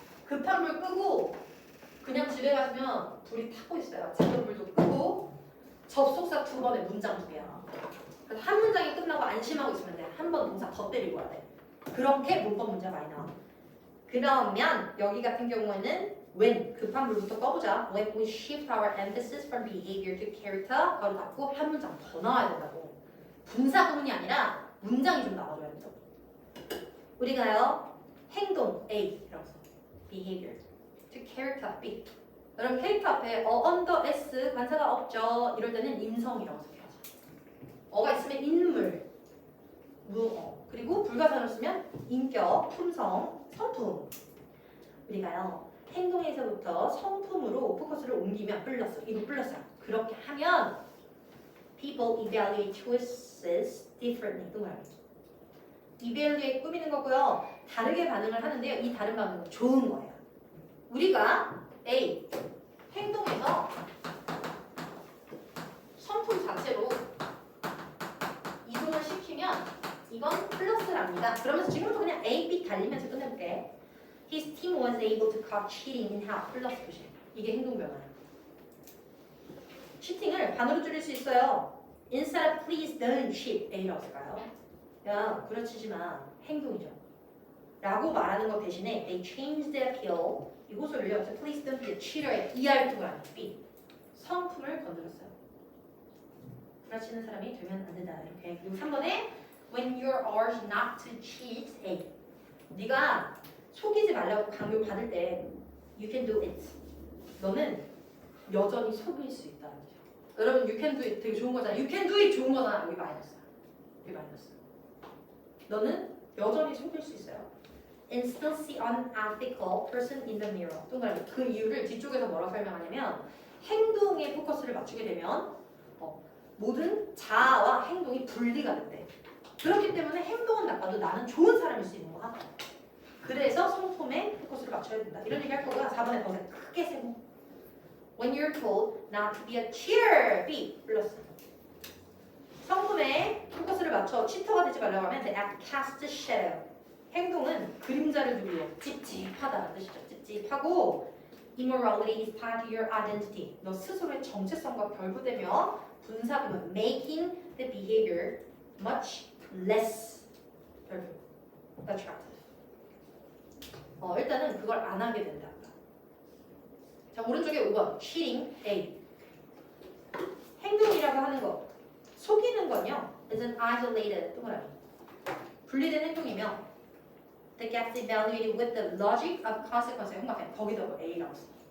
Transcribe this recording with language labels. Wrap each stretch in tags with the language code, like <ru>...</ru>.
<ko>급한 불 끄고 그냥 집에 가시면 불이 타고 있어요. 작은 불도 끄고 접속사 2번에 문장 2개야. 그래서 한 문장이 끝나고 안심하고 있으면 돼. 한 번 동사 더 때리고 와야 돼. 그렇게 문법 문제가 많이 나와. 그러면 여기 같은 경우에는 when 급한 불부터 꺼보자.</ko> <en>When we shift our emphasis from behavior to character</en> <ko>바로 닫고 한 문장 더 나와야 된다고. 분사 구문이 아니라 문장이 좀 나와줘야 된다고. 우리가요 행동 A라고 써.</ko> <en>behavior to character B.</en> <ko>여러분 캐릭터 앞에 under S 관사가 없죠. 이럴 때는 인성이라고 써야죠. 어가 있으면 인물, 무어 그리고 불가사를 쓰면 인격, 품성, 성품. 우리가요 행동에서부터 성품으로 포커스를 옮기면 플러스 이거 플러스야. 그렇게 하면</ko> <en>people evaluate choices differently.</en> <ko>또 뭐야? evaluate 꾸미는 거고요. 다르게 반응을 하는데요. 이 다른 반응은 좋은 거예요. 우리가 A 행동에서 성품 자체로 이동을 시키면 이건 플러스랍니다. 그러면서 지금부터 그냥 A, B 달리면서 끝내볼게.</ko> <en>His team was able to catch cheating in half.</en> <ko>플러스 표시. 이게 행동 변화야. cheating을 반으로 줄일 수 있어요.</ko> <en>Instead of please don't cheat.</en> <ko>A라고 쓸까요? 야, 구라치지 마. 행동이죠. 라고 말하는 것 대신에</ko> <en>they changed the appeal.</en> <ko>이곳을요.</ko> <en>Please don't be a cheater의</en> <ko>이할동을 하는</ko> <en>B.</en> <ko>성품을 건드렸어요. 구라치는 사람이 되면 안 된다. 이렇게. 그리고 3번에</ko> <en>when you're urged not to cheat. A.</en> <ko>네가 속이지 말라고 강요 받을 때</ko> <en>you can do it.</en> <ko>너는 여전히 속일 수 있다는 거죠. 여러분</ko> <en>you can do it</en> <ko>되게 좋은 거잖아.</ko> <en>you can do it</en> <ko>좋은 거잖아. 여기 마이너스야. 여기 마이너스. 너는 여전히 속일 수 있어요.</ko> <en>And still see unethical person in the mirror.</en> <ko>동그라미. 그 이유를 뒤쪽에서 뭐라고 설명하냐면 행동에 포커스를 맞추게 되면 모든 자아와 행동이 분리가 된대. 그렇기 때문에 행동은 나빠도 나는 좋은 사람일 수 있는 거야. 그래서 성품에 포커스를 맞춰야 된다. 이런 얘기 할 거고요. 4번에 더 크게 세고.</ko> <en>When you're told not to be a cheater, B 플러스.</en> <ko>성품에 포커스를 맞춰 치터가 되지 말라고 하면</ko> <en>the act cast shadow.</en> <ko>행동은 그림자를 두고 찝찝하다는 뜻이죠. 찝찝하고</ko> <en>immorality is tied to your identity.</en> <ko>너 스스로의 정체성과 결부되며 분사구문</ko> <en>making the behavior much less attractive.</en> <ko>일단은 그걸 안 하게 된다. 자, 오른쪽에 5번 cheating A. 행동이라고 하는 거 속이는 건요</ko> <en>is an isolated</en> <ko>동그라미 분리된 행동이며</ko> <en>that gets evaluated with the logic of consequence의 흉곽에</en> <ko>거기다 A라고 써.</ko>